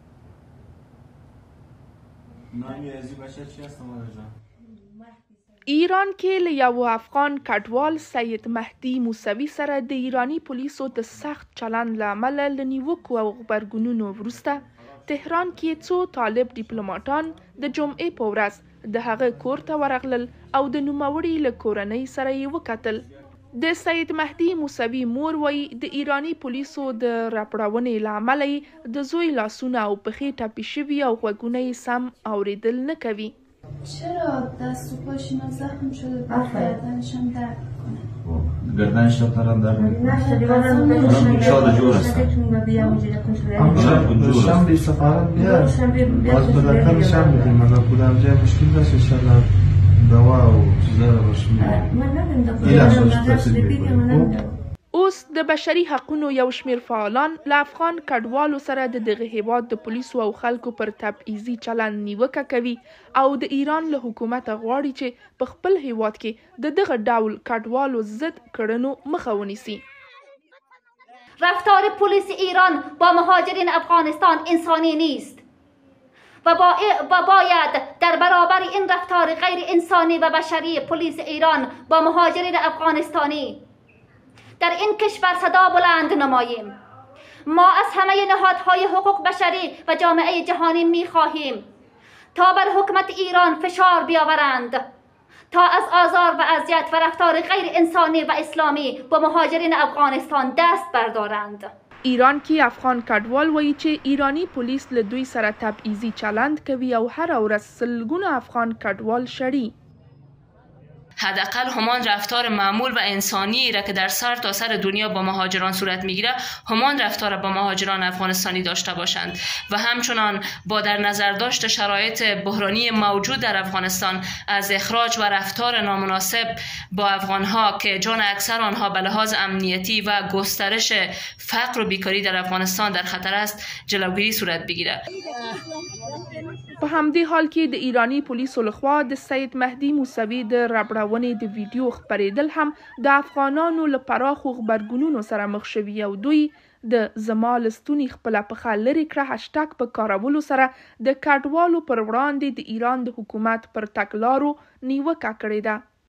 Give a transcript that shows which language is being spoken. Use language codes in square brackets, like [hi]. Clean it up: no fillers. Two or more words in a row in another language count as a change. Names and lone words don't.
[ps] ایران کې له یو افغان کډوال سید مهدي موسوي سره د ایراني پولیسو د سخت چلند له امله له نیوکو او غبرګونونو وروسته تهران کې څو طالب ډیپلوماټان د جمعې په ورځ د هغه کور ته ورغلل او د نوموړي له کورنۍ سره یې وکتل. د سید مهدي موسوي مور وایي د ایراني پولیسو د راپړونې له امله یې د زوی لاسونه او پښې ټپي شوي او غوږونه یې سم اورېدل نه کوي. [fa] چرا دست و پاشون زخم شده گردنشم درد میکنه؟ گردنش دارم درد میکنه. شاد جور هستم. شنبه سفارت بیاد. باز بالاخره شنبه من بودم جای مشکل داشت انشالله دوا او چیزا رو [ps] اوس د بشري حقونو یو شمېر فعالان له افغان کډوالو سره د دغه هیواد د پولیسو او خلکو پر تبعیضي چلند نیوکه کوي او د ایران له حکومته غواړي چې په خپل هیواد کې د دغه ډول کډوالو ضد کړنو مخه ونیسي. [fa] رفتار پلیس ایران با مهاجرین افغانستان انسانی نیست و باید در برابر این رفتار غیر انسانی و بشری پلیس ایران با مهاجرین افغانستانی در این کشور صدا بلند نماییم. ما از همه نهادهای حقوق بشری و جامعه جهانی می‌خواهیم تا بر حکومت ایران فشار بیاورند تا از آزار و اذیت و رفتار غیر انسانی و اسلامی با مهاجرین افغانستان دست بردارند. [ps] ایران کې افغان کډوال وایي چې ایرانی پولیس له دوی سره تبعیضي چلند کوي او هر ورځ سلګونه افغان کډوال شړي. [fa] حداقل همان رفتار معمول و انسانی را که در سر تا سر دنیا با مهاجران صورت میگیره همان رفتار با مهاجران افغانستانی داشته باشند و همچنان با در نظر داشت شرایط بحرانی موجود در افغانستان از اخراج و رفتار نامناسب با افغانها که جان اکثر آنها به لحاظ امنیتی و گسترش فقر و بیکاری در افغانستان در خطر است جلوگیری صورت بگیره. [ps] په همدې حال کې د ایرانی پولیسو لخوا د سید مهدي موسوي د ربړونې د ویډیو خپرېدل هم د افغانانو له پراخو غبرګونونو سره مخ شوي او دوی د زما له ستوني خپله پښه لرې کړه هشټګ په کارولو سره د کډوالو پر وړاندې د ایران د حکومت پر تګلارو نیوکه کړې ده.